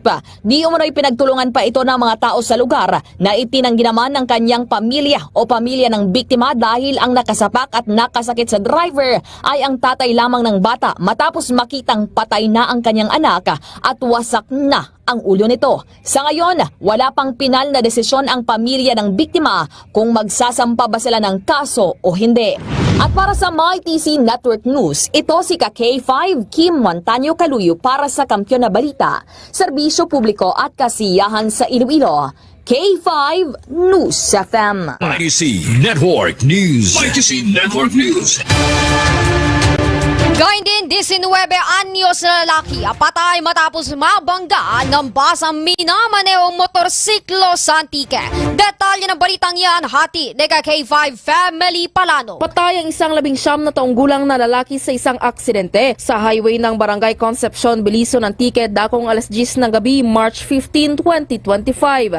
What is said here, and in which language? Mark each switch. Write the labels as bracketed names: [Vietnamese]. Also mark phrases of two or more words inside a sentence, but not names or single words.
[Filipino] Di umano'y pinagtulungan pa ito ng mga tao sa lugar na itinanggi naman ng kanyang pamilya o pamilya ng biktima dahil ang nakasapak at nakasakit sa driver ay ang tatay lamang ng bata matapos makitang patay na ang kanyang anak at wasak na ang ulo nito. Sa ngayon, wala pang pinal na desisyon ang pamilya ng biktima kung magsasampa ba sila ng kaso o hindi. At para sa Mighty C Network News, ito si K5 Kim Montaño Kaluyo para sa Kampiyon na Balita, Serbisyo Publiko at Kasiyahan sa Iloilo. K5 News FM. Mighty C Network News. Mighty C Network News. Gayun din, Isang 19 anyos na lalaki patay matapos mabangga ng basang minamanehong motorsiklo sa Antique. Detalye ng balitang yan, hati ni K5 Family Palano. Patay ang isang 19 na taong gulang na lalaki sa isang aksidente sa highway ng Barangay Concepcion, Biliso, Antique, dakong alas 10 ng gabi, March 15, 2025.